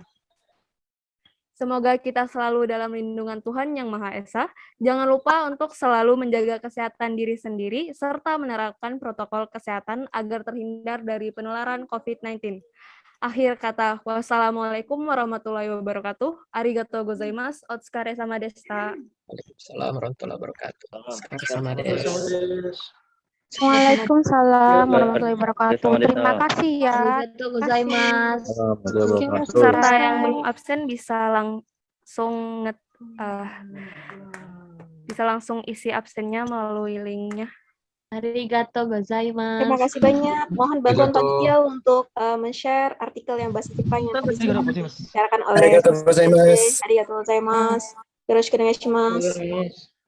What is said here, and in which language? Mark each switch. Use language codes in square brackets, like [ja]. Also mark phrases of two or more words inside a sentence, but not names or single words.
[id] Semoga kita selalu dalam lindungan Tuhan Yang Maha Esa. Jangan lupa untuk selalu menjaga kesehatan diri sendiri, serta menerapkan protokol kesehatan agar terhindar dari penularan COVID-19. Akhir kata, [ar] والسلام عليكم ورحمة الله وبركاته. [ja] ありがとうございます。お疲れ様でした. [ar] وعليكم السلام ورحمة الله وبركاته. [id] Sama deh. [ar] وعليكم السلام ورحمة الله وبركاته. [id] Terima kasih ya. [ja] ありがとうございます. [id] Peserta yang belum absen bisa langsung isi absennya melalui linknya. [ja] ありがとうございます. [id] Terima kasih banyak. Mohon bantuan panitia untuk men-share artikel yang bahasa Jepang yang dibicarakan oleh [ja] ありがとうございます. ありがとうございます。よろしくお願いします.